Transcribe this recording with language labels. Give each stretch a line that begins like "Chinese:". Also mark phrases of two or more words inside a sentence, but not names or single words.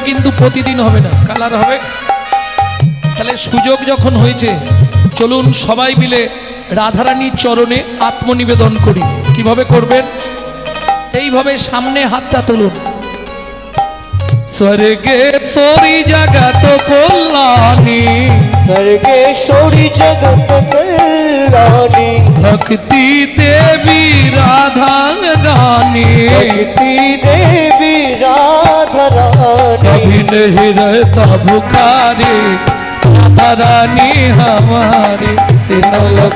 Bangla: কিন্তু প্রতিদিন হবে না কালার হবে তাহলে সুযোগ যখন হয়েছে চলুন সবাই মিলে রাধারানীর চরণে আত্মনিবেদন করি কিভাবে করবেন এইভাবে সামনে হাতটা তুলুন স্বর্গে সরি জগত কল্যাণী
Hindi: स्वर्गेश्वरी जगत कल्याणी भक्ति देवी राधा रानी भक्ति देवी राधा रानी कभी नहीं रहता भुखारी राधा रानी हमारी तीनों लोक